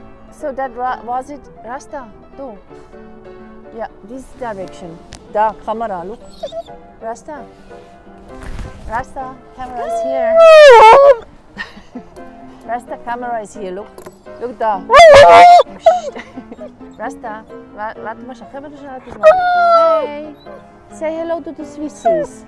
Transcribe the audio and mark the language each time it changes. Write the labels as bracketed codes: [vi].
[en] So that was it, Rasta? Do. Yeah, this direction. Da, camera, look. Rasta. Rasta, camera is here. Rasta, camera is here, look. Look da. [de] Rasta, warte mal, können wir das schon etwas machen? [en] Hey, say hello to the Swissies.